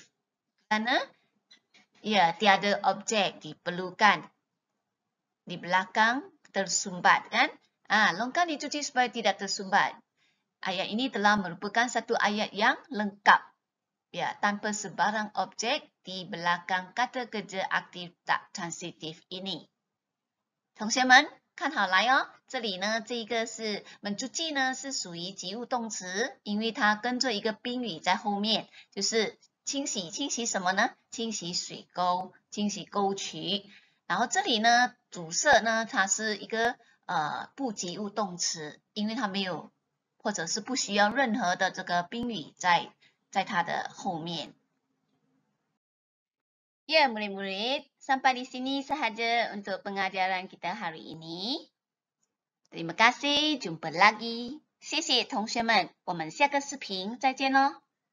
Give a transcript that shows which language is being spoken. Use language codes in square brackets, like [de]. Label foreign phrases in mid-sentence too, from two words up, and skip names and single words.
[ms] Kerana ya, tiada objek diperlukan di belakang tersumbat kan? Longkang dicuci supaya tidak tersumbat. Ayat ini telah merupakan satu ayat yang lengkap. Ya, tanpa sebarang objek di belakang kata kerja aktif tak transitif ini. [zh] 同学们看好来哦，这里呢，这个是mencuci呢是属于及物动词，因为它跟着一个宾语在后面，就是清洗。清洗什么呢？清洗水沟，清洗沟渠。然后这里呢，阻塞呢，它是一个不及物动词，因为它没有或者是不需要任何的这个宾语在它的后面。 [ms] Ya, murid-murid, sampai di sini sahaja untuk pengajaran kita hari ini. Terima kasih, jumpa lagi. [zh] 谢谢同学们，我们下个视频再见喽。